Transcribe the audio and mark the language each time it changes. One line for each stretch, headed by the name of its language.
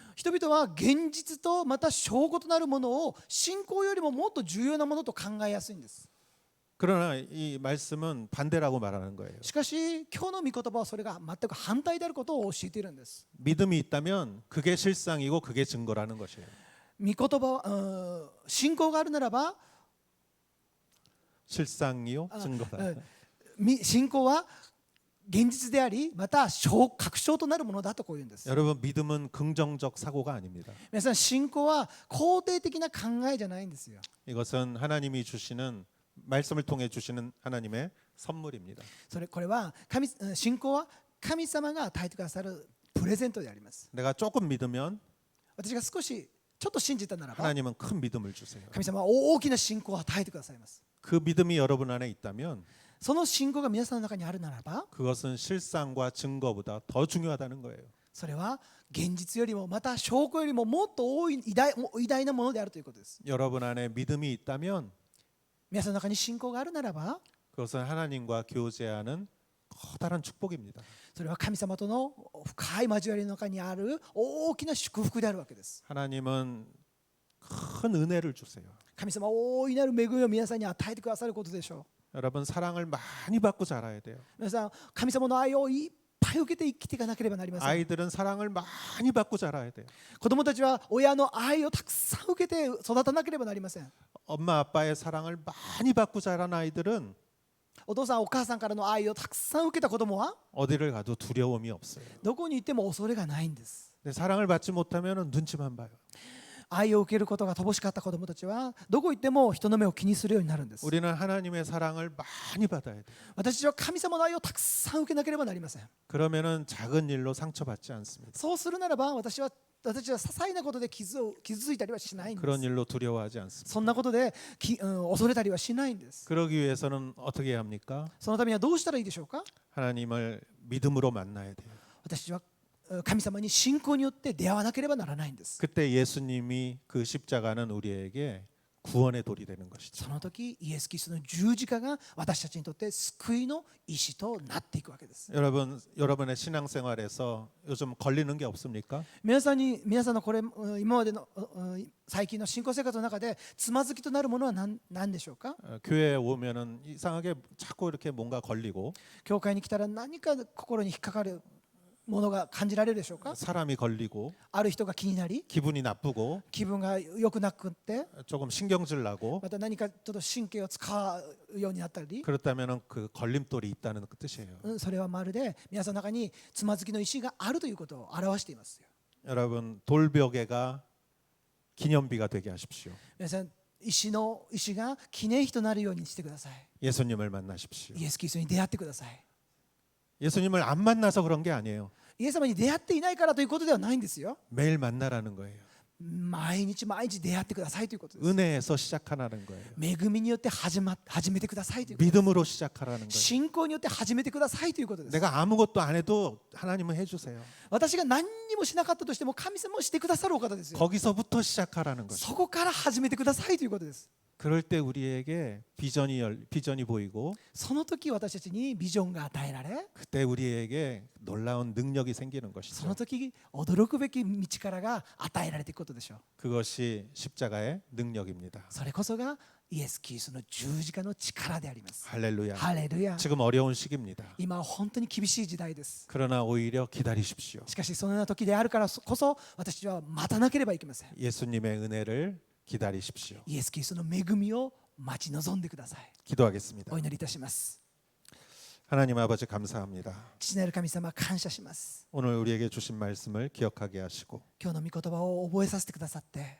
Japanese: 人々は現実とまた証拠となるものを信仰よりももっと重要なものと考えやすいんです。
Korean: 그러나 이 말씀은 반대라고 말하는 거예요.
Japanese: しかし今日の御言葉はそれが全く反対であることを教えているんです。
Korean: 믿음이 있다면 그게 실상이고 그게 증거라는 것이에요.
Japanese: 御言葉信仰があるならば
Korean: 실상이요, 증거다.
Japanese: 信仰は現実でありまた確証となるものだとこう言うんです。
Korean: 여러분 믿음은 긍정적 사고가 아닙니다.
Japanese: 皆さん信仰は肯定的な考えじゃないんですよ。
Korean: 이것은 하나님이 주시는 말씀을 통해 주시는 하나님의 선물입니다.
Japanese: これは信仰は神様が与えてくださるプレゼントであります。
Korean: 내가 조금 믿으면
Japanese: 私が少しちょっと信じたならば
Korean: 하나님은 큰 믿음을 주세요.
Japanese: 神様は大きな信仰を与えてくださいます。
Korean: 그 믿음이 여러분 안에 있다면
Japanese: その信仰が皆さんの中にあるならば
Korean: 그것은 실상과 증거보다 더 중요하다는 거예요.
Japanese: それは現実よりもまた証拠よりももっと多い偉大なものであるということです。
Korean: 여러분 안에 믿음이 있다면
Japanese: 皆さんの中に信仰があるならば
Korean: 그것은 하나님과 교제하는 커다란 축복입니다.
Japanese: それは神様との深い交わりの中にある大きな祝福であるわけです。
Korean: 하나님은 큰 은혜를 주세요.
Japanese: 神様は大いなる恵みを皆さんに与えてくださることでしょ
Korean: 여러분 사랑을 많이 받고 자라야 돼요.
Japanese: う。皆さん神様の愛をいっぱい受けて生きていかなければなりません。
Korean: 아이들은 사랑을 많이 받고 자라야 돼요.
Japanese: 子供たちは親の愛をたくさん受けて育たなければなりません。
Korean: 엄마 아빠의 사랑을 많이 받고 자란 아이들은
Japanese: お父さんお母さんからの愛をたくさん受けた子供は
Korean: 어디를 가도 두려움이 없어요.
Japanese: どこに行っても恐れがないんです。
Korean: 근데 사랑을 받지 못하면 눈치만 봐요.
Japanese: 愛を受けることが乏しかった子供たちはどこ行っても人の目を気にするようになるんです。
Korean: 우리는 하나님의 사랑을 많이 받아야 돼요.
Japanese: 私たちは神様の愛をたくさん受けなければなりません。
Korean: 그러면은 작은 일로 상처받지 않습니다.
Japanese: そうするならば私たちは些細なことで傷ついたりはしないんで
Korean: 그런
Japanese: す。
Korean: 일로 두려워하지 않습니다.
Japanese: そんなことで恐れたりはしないんです。
Korean: 그러기 위해서는 어떻게 해야 합니까?
Japanese: そのためにはどうしたらいいでしょうか。
Korean: 하나님을 믿음으로 만나야 돼요.
Japanese: 私たちは神様に信仰によって出会わなければならないんです。
Korean: 그때 예수님이 그 십자가는 우리에게 구원의 돌이 되는 것이죠.
Japanese: その時イエス・キリストの十字架が私たちにとって救いの石となっていくわけです。
Korean: 여러분의 신앙생활에서 요즘 걸리는 게 없습니까?
Japanese: 皆さんのこれ今までの最近の信仰生活の中でつまずきとなるものは何でしょうか。
Korean: 교회에 오면은 이상하게 자꾸 이렇게 뭔가 걸리고
Japanese: 教会に来たら何か心に引っかかるものが感じられるでしょうか。
Korean: 사람이 걸리고
Japanese: ある人が気になり
Korean: 기분이 나쁘고
Japanese: 気分が良くなくって
Korean: 조금 신경질 나고
Japanese: また何かちょっと神経を使うようになったり
Korean: 그렇다면은 그 걸림돌이 있다는 그 뜻이에요.
Japanese: それはまるで皆さんの中につまずきの石があるということを表していますよ。
Korean: 여러분 돌벽에가 기념비가 되게 하십시오.
Japanese: 皆さん石が記念碑となるようにしてください。
Korean: 예수님을 만나십시오.
Japanese: イエス・キリストに出会ってください。
Korean: 예수님을 안 만나서 그런 게 아니에요.
Japanese: イエス様に出会っていないからということではないんですよ。
Korean: 매일 만나라는 거예요.
Japanese: 毎日出会ってくださいということです。
Korean: 은혜에서 시작하라는 거예요.
Japanese: 恵みによって始めてくださいということです。
Korean: 믿음으로 시작하라는 거예요.
Japanese: 信仰によって始めてくださいということです。
Korean: 내가 아무것도 안 해도 하나님은 해주세요.
Japanese: 私が何にもしなかったとしても神様をしてくださるお方ですよ。
Korean: 거기서부터 시작하라는 거죠.
Japanese: そこから始めてくださいということです。
Korean: 그럴 때 우리에게 비전이 보이고
Japanese: その時私たちにビジョンが与えられ
Korean: 그때 우리에게 놀라운 능력이 생기는
Japanese: その時驚くべき道からが与えられていくことでしょう。
Korean: 그것이 십자가의 능력입니다.
Japanese: それこそがイエス・キリストの十字架の力であります。
Korean: 할렐루야.
Japanese: ハレルヤ。
Korean: 지금 어려운 시기입니다.
Japanese: 今は本当に厳しい時代です。
Korean: 그러나 오히려 기다리십시오.
Japanese: しかしそのような時であるからこそ私たちは待たなければいけません。
Korean: 예수님의 은혜를 기다리십시오.
Japanese: イエス・キリストの恵みを待ち望んでください。
Korean: 기도하겠습니다.
Japanese: お祈りいたします。
Korean: 하나님 아버지 감사합니다.
Japanese: 父なる神様感謝します。
Korean: 오늘 우리에게 주신 말씀을 기억하게 하시고
Japanese: 今日の御言葉を覚えさせてくださって